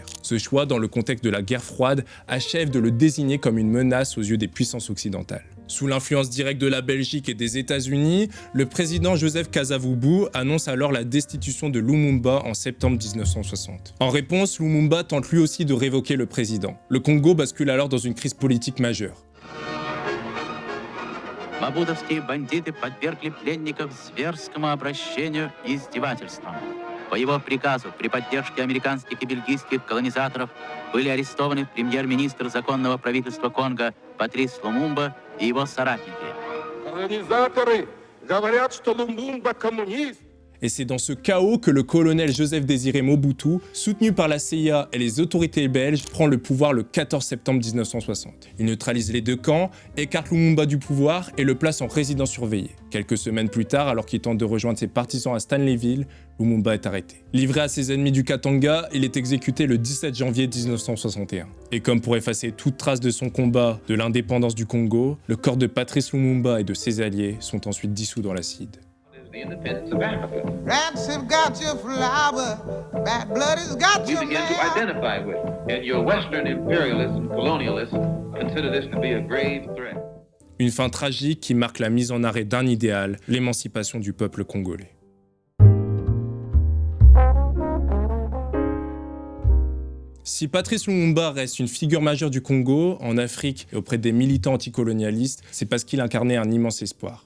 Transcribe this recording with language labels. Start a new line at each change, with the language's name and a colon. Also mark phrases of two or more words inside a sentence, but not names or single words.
French: Ce choix, dans le contexte de la guerre froide, achève de le désigner comme une menace aux yeux des puissances occidentales. Sous l'influence directe de la Belgique et des États-Unis, le président Joseph Kasavubu annonce alors la destitution de Lumumba en septembre 1960. En réponse, Lumumba tente lui aussi de révoquer le président. Le Congo bascule alors dans une crise politique majeure.
Russian: Мабудовские бандиты подвергли пленников зверскому обращению и издевательствам. По его приказу, при поддержке американских и бельгийских колонизаторов, были арестованы премьер-министр законного правительства Конго Патрис Лумумба и его соратники. Колонизаторы говорят, что Лумумба коммунист.
French: Et c'est dans ce chaos que le colonel Joseph Désiré Mobutu, soutenu par la CIA et les autorités belges, prend le pouvoir le 14 septembre 1960. Il neutralise les deux camps, écarte Lumumba du pouvoir et le place en résidence surveillée. Quelques semaines plus tard, alors qu'il tente de rejoindre ses partisans à Stanleyville, Lumumba est arrêté. Livré à ses ennemis du Katanga, il est exécuté le 17 janvier 1961. Et comme pour effacer toute trace de son combat de l'indépendance du Congo, le corps de Patrice Lumumba et de ses alliés sont ensuite dissous dans l'acide.
English: The independence of Africa. Rats have got your flower, bad blood has got your man. We begin to identify with, and your Western imperialism, colonialists, consider this to be a grave threat.
French: Une fin tragique qui marque la mise en arrêt d'un idéal, l'émancipation du peuple congolais. Si Patrice Lumumba reste une figure majeure du Congo, en Afrique et auprès des militants anticolonialistes, c'est parce qu'il incarnait un immense espoir.